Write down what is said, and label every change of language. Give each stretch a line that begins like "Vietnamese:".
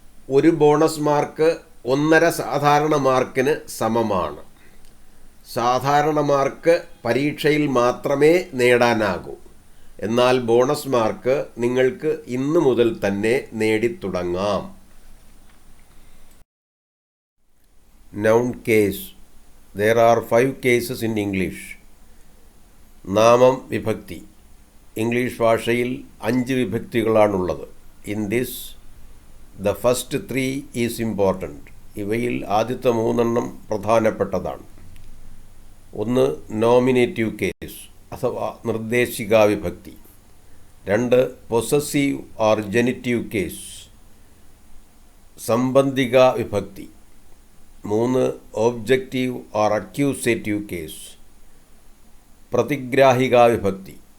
Malayalam: ഒരു bonus mark 1.5 സാധാരണ മാർക്കിന് സമമാണ്. സാധാരണ മാർക്ക് പരീക്ഷയിൽ മാത്രമേ നേടാനാകൂ. എന്നാൽ ബോണസ് മാർക്ക് നിങ്ങൾക്ക് ഇന്നു മുതൽ തന്നെ നേടിത്തുടങ്ങാം.
English: Noun case. There are 5 cases in English.
Malayalam: നാമം വിഭക്തി. ഇംഗ്ലീഷ് ഭാഷയിൽ 5 വിഭക്തികളാണുള്ളത്.
English: In this the first 3 is important.
Malayalam: ഇവയിൽ ആദ്യത്തെ 3 പ്രധാനപ്പെട്ടതാണ്. 1 നോമിനേറ്റീവ് കേസ് അഥവാ നിർദ്ദേശിക വിഭക്തി. 2 പൊസസീവ് ഓർ ജനിറ്റീവ് കേസ് സംബന്ധിക വിഭക്തി. 3 ഒബ്ജക്റ്റീവ് ഓർ അക്യൂസേറ്റീവ് കേസ് പ്രതിഗ്രാഹിക വിഭക്തി.